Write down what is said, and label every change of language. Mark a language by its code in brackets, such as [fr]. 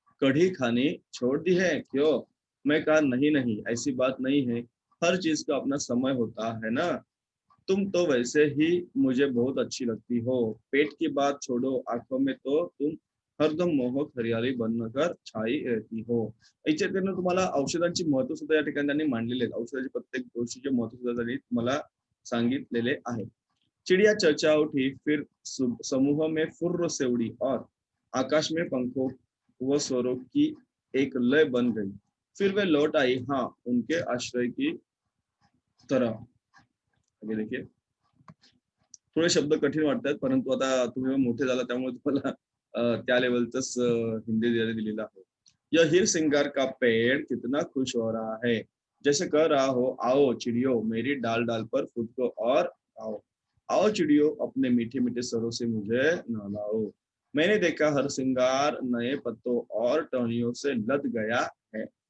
[hi] कढ़ी खानी छोड़ दी है क्यों? मैं कहा, नहीं नहीं, ऐसी बात नहीं है. हर चीज का अपना समय होता है ना. तुम तो वैसे ही मुझे बहुत अच्छी लगती हो. पेट की बात छोड़ो, आंखों में तो तुम हरदम मोहक हरियाली बनकर छाई रहती हो. [mr] याच्यातून तुम्हाला औषधांची महत्व सुद्धा या ठिकाणी त्यांनी मांडलेले आहेत. औषधाचे प्रत्येक गोष्टीचे महत्व सुद्धा त्यांनी तुम्हाला सांगितलेले आहे. [hi] चिड़िया चर्चा उठी, फिर समूह में फुर्र से उड़ी और आकाश में पंखों व स्वरों की एक लय बन गई. फिर वे लौट आई, हाँ, उनके आश्रय की तरह. आगे देखिए. [mr] थोडे शब्द कठीण वाटतात, परंतु आता तुम्ही मोठे झाला त्यामुळे तुम्हाला त्या लेवलच हिंदी दिलेलं आहे. [hi] यह हीर सिंगार का पेड़ कितना खुश हो रहा है, जैसे कह रहा हो, आओ चिड़ियों, मेरी डाल डाल पर खुद को और आओ. आओ चिड़ियों अपने मीठे मीठे स्वरों से मुझे नहलाओ। मैंने देखा हर श्रृंगार नए पत्तों और टहनियों से लद गया है।